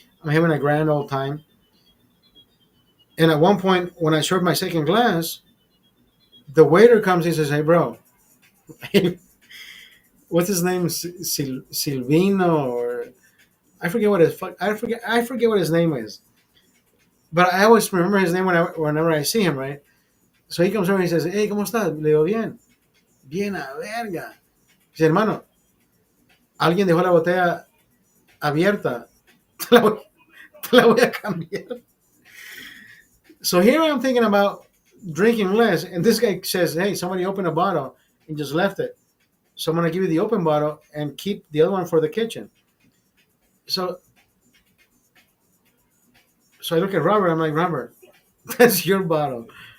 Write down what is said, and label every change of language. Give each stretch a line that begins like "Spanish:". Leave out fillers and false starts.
English: I'm having a grand old time. And at one point, when I served my second glass, the waiter comes and says, "Hey, bro, what's his name? Silvino or I forget what his I forget what his name is. But I always remember his name whenever I see him, right? So he comes over and he says, "Hey,
Spanish: ¿cómo estás?" Le digo, "Bien, bien a verga." Dice, "Hermano, alguien dejó la botella abierta. Te la voy, te la voy a cambiar."
English: So here I'm thinking about drinking less, and this guy says, "Hey, somebody opened a bottle and just left it. So I'm gonna give you the open bottle and keep the other one for the kitchen." So so I look at Robert. I'm like, Robert, that's your bottle.